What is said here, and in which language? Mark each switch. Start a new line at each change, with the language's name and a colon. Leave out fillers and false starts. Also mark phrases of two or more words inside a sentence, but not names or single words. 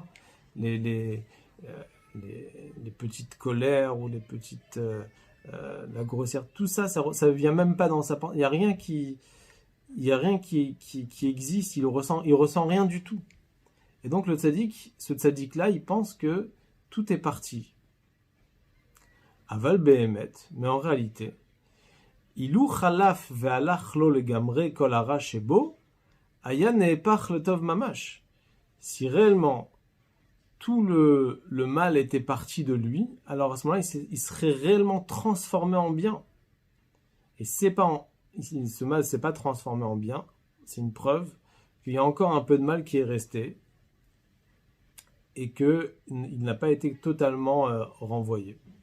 French: Les petites colères ou les petites la grossière, tout ça, ça vient même pas dans sa pensée. Il y a rien qui existe. Il ressent rien du tout. Et donc ce tzaddik là, il pense que tout est parti.
Hebrew: אבל באמת,
French: mais en réalité,
Hebrew: אילו חלף והלך לו לגמרי כל הרע שבו, היה נהפך לטוב ממש.
French: Si réellement tout le mal était parti de lui, alors à ce moment-là, il serait réellement transformé en bien. Et ce mal s'est pas transformé en bien, c'est une preuve qu'il y a encore un peu de mal qui est resté et qu'il n'a pas été totalement renvoyé.